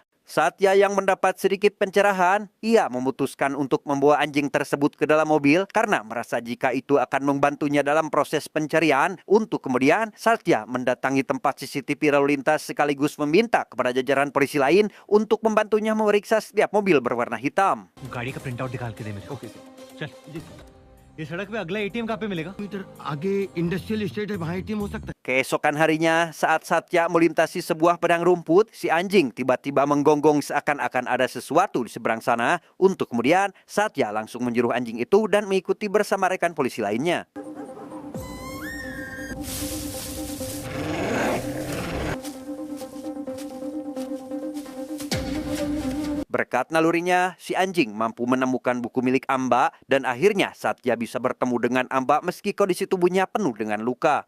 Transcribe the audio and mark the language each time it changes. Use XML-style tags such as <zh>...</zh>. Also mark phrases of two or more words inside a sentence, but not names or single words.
<id>Satya yang mendapat sedikit pencerahan, ia memutuskan untuk membawa anjing tersebut ke dalam mobil karena merasa jika itu akan membantunya dalam proses pencarian. Untuk kemudian, Satya mendatangi tempat CCTV lalu lintas sekaligus meminta kepada jajaran polisi lain untuk membantunya memeriksa setiap mobil berwarna hitam.</id> <hi>गाड़ी का</hi> <en>print out</en> <hi>निकाल के दे मेरे को। चल ये सड़क पे अगला ATM कहाँ पे मिलेगा? मीटर आगे</hi> <en>industrial estate</en> <hi>है, वहाँ एटीएम हो सकता है।</hi> <id>Keesokan harinya, saat Satya melintasi sebuah padang rumput, si anjing tiba-tiba menggonggong seakan-akan ada sesuatu di seberang sana. Untuk kemudian, Satya langsung menyuruh anjing itu dan mengikuti bersama rekan polisi lainnya. Berkat nalurinya, si anjing mampu menemukan buku milik Amba dan akhirnya Satya bisa bertemu dengan Amba meski kondisi tubuhnya penuh dengan luka.</id>